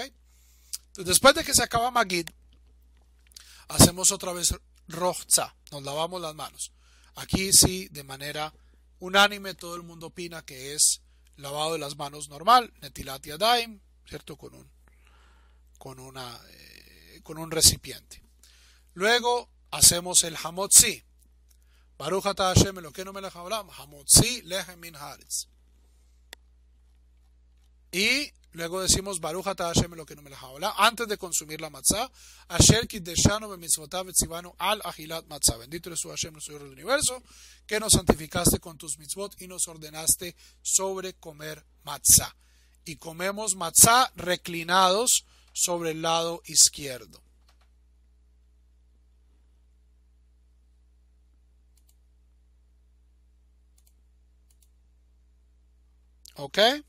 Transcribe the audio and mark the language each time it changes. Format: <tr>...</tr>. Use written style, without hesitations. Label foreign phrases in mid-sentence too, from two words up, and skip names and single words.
<es>Entonces, después de que se acaba Magid, hacemos otra vez Rochza, nos lavamos las manos. Aquí sí, de manera unánime, todo el mundo opina que es lavado de las manos normal,</es> <he>נטילת ידיים,</he> <es>¿cierto? Con un recipiente. Luego hacemos el Hamotzi.</es> <he>ברוך אתה השם אלוקינו מלך העולם המוציא לחם מן הארץ.</he> <es>Y luego decimos</es> <he>ברוך אתה השם אלוקינו מלך העולם</he> <es>antes de consumir la matzah.</es> <he>אשר קדשנו במצוותיו וציוונו על אכילת מצה.</he> <es>Bendito eres tú, Hashem, nuestro Dios del universo, que nos santificaste con tus mitzvot y nos ordenaste sobre comer matzah. Y comemos matzah reclinados sobre el lado izquierdo. ¿Ok?</es>